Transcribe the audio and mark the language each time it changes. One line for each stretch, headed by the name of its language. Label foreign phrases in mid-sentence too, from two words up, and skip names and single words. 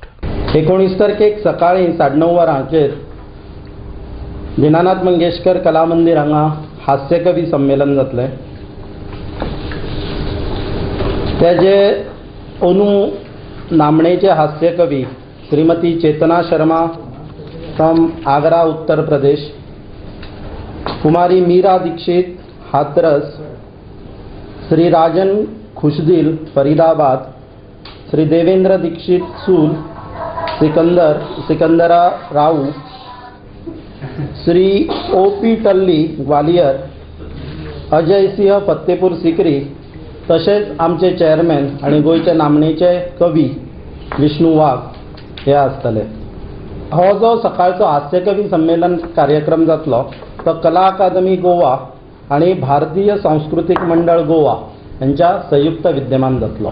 Konkani: 19 तारखेक सकाळी 9:30 वरांचेर दीनानाथ मंगेशकर कला मंदिर हांगा हास्य कवी संमेलन जातलें. तेजे अंदू नामणेचे हास्य कवी श्रीमती चेतना शर्मा फ्रॉम आगरा उत्तर प्रदेश, कुमारी मीरा दीक्षित हाथरस, श्री राजन खुशदिल फरीदाबाद, श्री देवेंद्र दीक्षित सूल सिकंदरा राऊ, श्री OP टल्ली ग्वालियर, अजय सिंह फत्तेपूर सिकरी, तशेंच आमचे चेअरमॅन आणि गोयचे नामणेचे कवी विष्णू वाघ हे आसतले. हो जो सकाळचो हास्य कवी संमेलन कार्यक्रम जातलो तो कला अकादमी गोवा आणि भारतीय सांस्कृतिक मंडळ गोवा यांच्या संयुक्त विद्यमान जातलो.